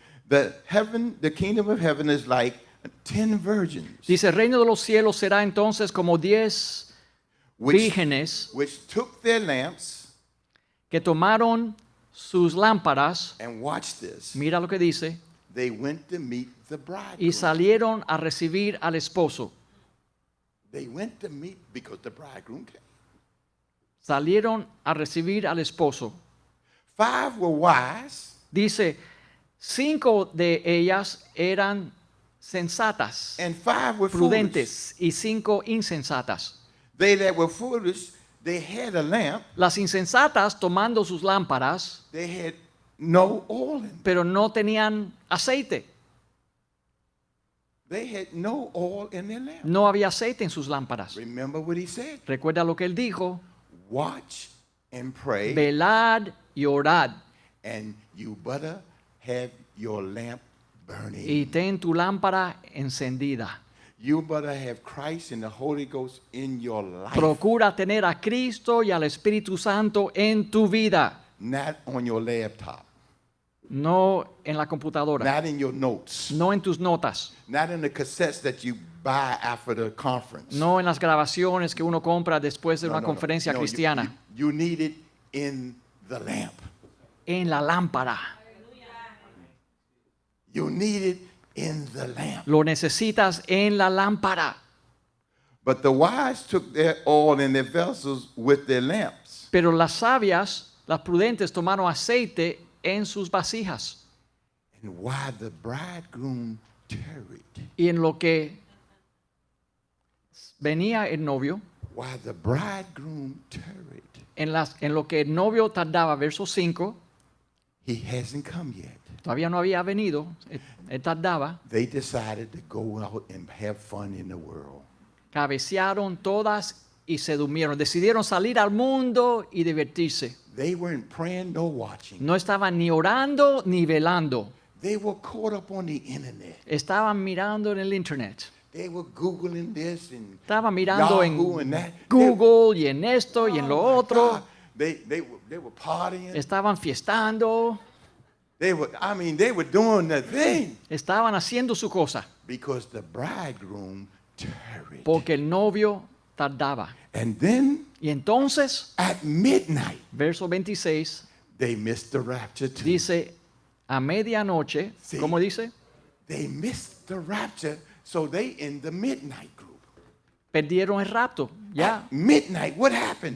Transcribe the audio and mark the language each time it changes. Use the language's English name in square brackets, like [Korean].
[English] The kingdom of heaven is like 10 virgins [Spanish] Dice, el reino de los cielos será entonces como 10 [English] which, [Spanish] vírgenes [English] which took their lamps [Spanish] que tomaron sus lámparas. [English] and watch this. [Spanish] Mira lo que dice. [English] They went to meet the [Spanish] Y [English] bridegroom. [Spanish] salieron a recibir al esposo. [English] They went to meet because the bridegroom came. [Spanish] salieron a recibir al esposo. [English] 5 were wise, [Spanish] Dice, 5 de ellas eran sensatas, [English] and 5 were foolish. [Spanish] prudentes, y 5 insensatas. [English] They that were foolish, they had a lamp, [Spanish] Las insensatas, tomando sus lámparas, [English] they had no oil in them. [Spanish] pero no tenían aceite. [English] They had no oil in their lamp. [Spanish] No había aceite en sus lámparas. [English] Remember what he said? [Spanish] Recuerda lo que él dijo, [English] Watch and pray, [Spanish] velad y orad, [English] and you better have your lamp [Spanish] y [English] burning. [Spanish] ten tu lámpara encendida. [English] You better have Christ and the Holy Ghost in your life, [Spanish] Procura tener a Cristo y al Espíritu Santo en tu vida, [English] not on your laptop, [Spanish] no en la computadora, [English] not in your notes, [Spanish] no en tus notas, [English] not in the cassettes that you buy after the conference. [Spanish] no en las grabaciones que uno compra después de [English] No, [Spanish] una [English] no, no. [Spanish] conferencia [English] No, [Spanish] cristiana, [English] you need it in the lamp. [Spanish] en la lámpara. [English] You need it in the lamp. [Spanish] Lo necesitas en la lámpara. [English] But the wise took their oil in their vessels with their lamps. [Spanish] Pero las sabias, las prudentes, tomaron aceite en sus vasijas. [English] And while the bridegroom tarried, [Spanish] Y en lo que venía el novio, [English] while the bridegroom tarried, [Spanish] en lo que el novio tardaba, verso 5, [English] he hasn't come yet. [Spanish] todavía no había venido, él tardaba, [English] They decided to go out and have fun in the world. [Spanish] cabecearon todas y se durmieron. Decidieron salir al mundo y divertirse. [English] They weren't praying nor watching. [Spanish] No estaban ni orando ni velando. [English] They were caught up on the internet. [Spanish] Estaban mirando en el internet. [English] They were Googling this and [Spanish] Estaban mirando [English] Yahoo [Spanish] en [English] and that. [Spanish] Google y en esto y en lo [English] Oh, my [Spanish] otro. [English] God. They were partying. [Spanish] Estaban fiestando. [English] They were doing the thing [Spanish] Estaban haciendo su cosa. [English] because the bridegroom tarried. [Spanish] Porque el novio tardaba. [English] And then [Spanish] Y entonces, [English] at midnight, [Spanish] verso 26, [English] they missed the rapture too. [Spanish] dice, a medianoche, Sí. ¿cómo dice? [English] They missed the rapture, so they in the midnight group. [Spanish] Perdieron el rapto. Ya. [English] At midnight, what happened?